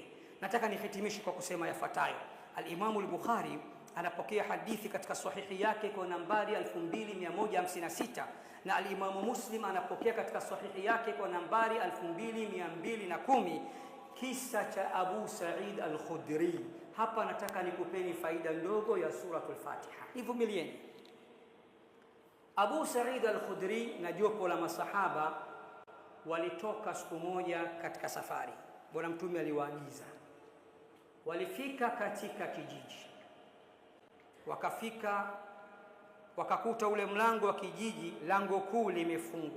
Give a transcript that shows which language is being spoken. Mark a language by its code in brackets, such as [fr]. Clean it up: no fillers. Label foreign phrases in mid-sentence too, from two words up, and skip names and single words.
[sw] Nataka nihitimishe kwa kusema yafuatayo. Al-Imam al-Bukhari anapokea hadithi katika sahihi yake kwa nambari 2156, na al-Imam Muslim anapokea katika sahihi yake kwa nambari 2210, kisa cha Abu Sa'id al-Khudri. Hapa nataka nikupeni faida ndogo ya suratul Fatiha, nivumilieni. Abu Sa'id al-Khudri na jopo la masahaba walitoka siku moja katika safari. Bwana Mtume aliwaagiza. Walifika katika kijiji, wakakuta ule mlango wa kijiji, lango kuu limefungwa.